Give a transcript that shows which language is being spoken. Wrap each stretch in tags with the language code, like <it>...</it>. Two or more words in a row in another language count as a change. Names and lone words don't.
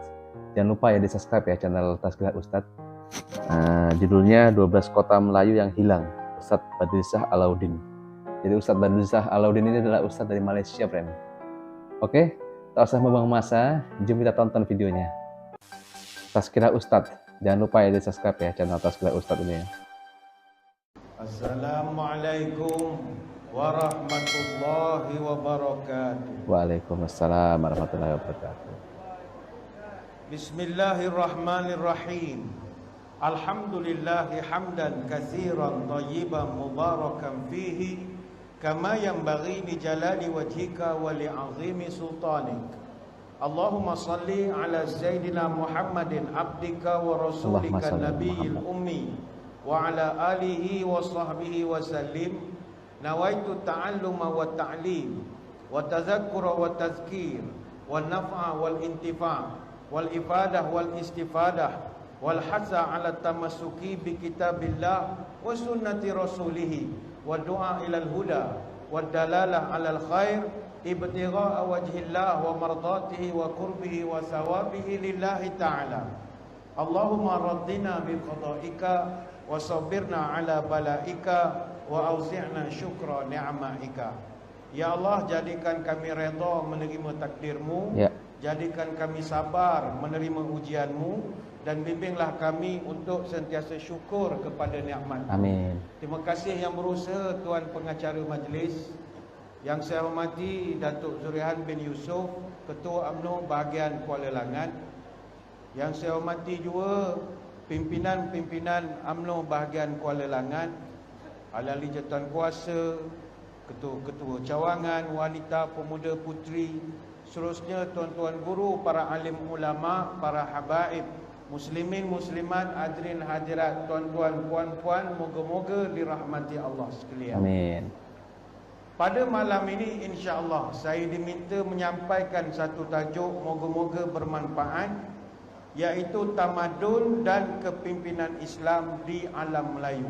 <id>Jangan lupa ya di subscribe ya channel Tazkirah Ustadz. Judulnya 12 kota Melayu yang hilang, Ustadz Badlisah Alauddin. Jadi Ustadz Badlisah Alauddin ini adalah Ustadz dari Malaysia, friend.</id> <ms>Oke, tak usah membuang masa, jom kita tonton videonya.</ms> <id>Tazkirah Ustadz, jangan lupa ya di subscribe ya channel Tazkirah Ustadz ini ya.</id> <ar>السلام عليكم ورحمة الله وبركاته. وعليكم السلام ورحمة الله وبركاته. بسم الله الرحمن الرحيم. الحمد لله حمدا كثيرا طيبا مباركا فيه كما ينبغي لجلال وجهك ولعظيم سلطانك. اللهم صل على سيدنا محمد عبدك ورسولك النبي الأمي وعلى آله وصحبه وسلم. نويت التعلم والتعليم والتذكر والتذكير والنفع والانتفاع والإفادة والاستفادة والحث على التمسك بكتاب الله وسنة رسوله والدعاء إلى الهدى والدلالة على الخير ابتغاء وجه الله ومرضاته وقربه وثوابه لله تعالى. اللهم رضنا بقضائك وصبرنا على بلائك وأوزعنا شكر نعمائك.</ar> <ms>Ya Allah, jadikan kami redha menerima takdirmu, jadikan kami sabar menerima ujianmu, dan bimbinglah kami untuk sentiasa syukur kepada nikmat. Amin. Terima kasih yang berusaha Tuan Pengacara Majlis. Yang saya hormati Datuk Zurihan bin Yusof, Ketua UMNO bahagian Kuala Langat. Yang saya hormati juga pimpinan-pimpinan UMNO bahagian Kuala Langat, ahli jawatan kuasa, ketua-ketua cawangan, wanita, pemuda, puteri, seterusnya tuan-tuan guru, para alim ulama, para habaib, muslimin, muslimat, hadirin hadirat, tuan-tuan, puan-puan, moga-moga dirahmati Allah sekalian. Amin. Pada malam ini</ms> <ar>إن شاء الله</ar> <ms>saya diminta menyampaikan satu tajuk moga-moga bermanfaat, iaitu tamadun dan kepimpinan Islam di alam Melayu.</ms>